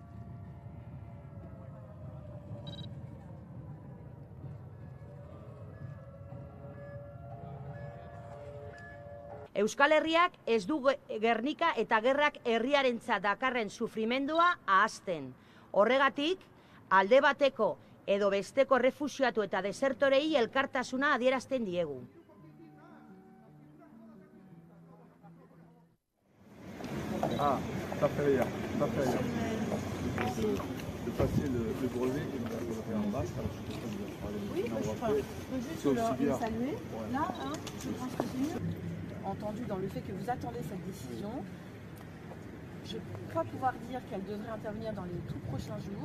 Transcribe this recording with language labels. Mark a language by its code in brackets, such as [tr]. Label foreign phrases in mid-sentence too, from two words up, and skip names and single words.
[eu] Euskal Herriak ez du Gernika eta gerrak herriarentzat dakarren sufrimendua ahazten. Horregatik, alde bateko edo besteko refuxiatu eta desertorei elkartasuna adierazten diegu. [fr] Ah, ça fait rien, ça fait rien. De passer le brevet et de le faire en bas, ça oui, je peux juste le saluer. Là, je pense que c'est mieux. Entendu dans le fait que vous attendez cette décision, je crois pouvoir dire qu'elle devrait intervenir dans les tout prochains jours.